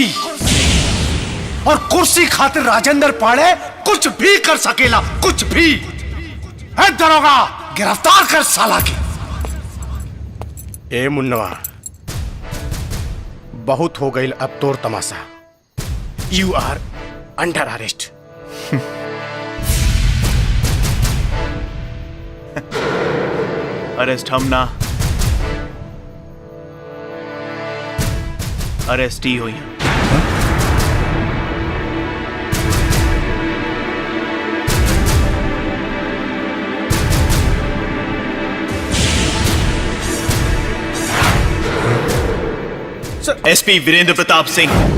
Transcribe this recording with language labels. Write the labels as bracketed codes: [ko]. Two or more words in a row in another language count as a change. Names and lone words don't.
[bho] और कुर्सी खातिर राजेंद्र पांडे कुछ भी कर सकेला, कुछ भी। है दरोगा, गिरफ्तार कर साला के। ए मुन्नवा, बहुत हो गई अब तोर तमाशा। [en] You are under arrest. [bho] अरेस्ट हम ना, अरेस्ट ही हुई। एसपी वीरेंद्र प्रताप सिंह।